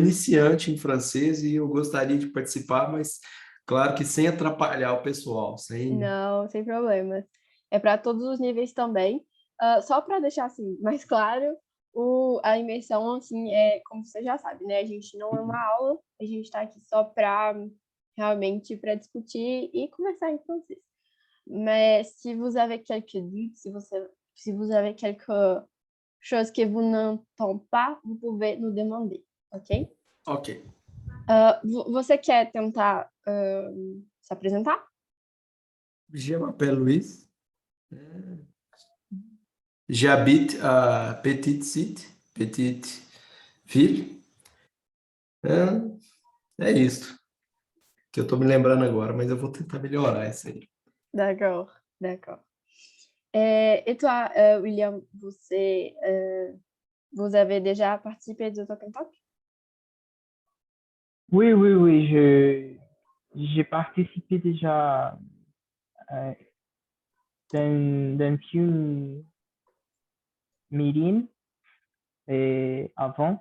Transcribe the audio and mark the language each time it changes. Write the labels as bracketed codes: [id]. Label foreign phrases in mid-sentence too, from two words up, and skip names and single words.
[pt] iniciante em francês e eu gostaria de participar, mas claro que sem atrapalhar o pessoal, sem. Não, sem problemas. É para todos os níveis também. Só para deixar, assim, mais claro, a imersão, assim, é como você já sabe, né, a gente não é uma aula, a gente está aqui só para realmente para discutir e conversar em francês. [fr] Mais si vous avez quelques doutes, si vous avez quelque chose que vous n'entendez pas, vous pouvez nous demander, ok? Ok. [pt] Você quer tentar, se apresentar? [fr] Je m'appelle Luis. J'habite à Petite City, Petite Ville. [pt] É isso que eu tô me lembrando agora, mas eu vou tentar melhorar isso aí. [fr] D'accord, d'accord. Et toi, William, vous avez déjà participé de Talk and Talk? Oui, oui, oui, j'ai participé déjà euh, dans une meeting avant,